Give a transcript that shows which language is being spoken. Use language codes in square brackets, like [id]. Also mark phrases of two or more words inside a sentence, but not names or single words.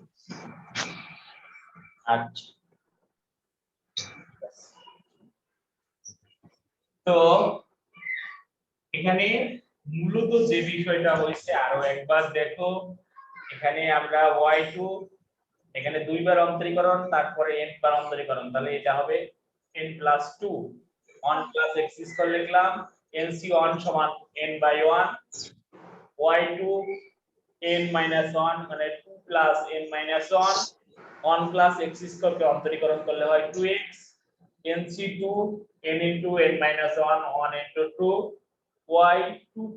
[bn] আচ্ছা তো এখানে মূলত যে বিষয়টা হয়েছে আরো একবার দেখো, এখানে আমরা y2 এখানে দুইবার অন্তরীকরণ তারপরে n বার অন্তরীকরণ, তাহলে এটা হবে [en] n plus 2 1 plus x [bn] স্কয়ার লিখলাম nc1 সমান [en] n by 1, y2 n minus 1 [bn] মানে [en] 2 plus n minus 1, 1 plus x square [bn] কে অন্তরীকরণ করলে হয় 2x, nc2 [en] n into n minus 1 1 into 2, [bn] y 2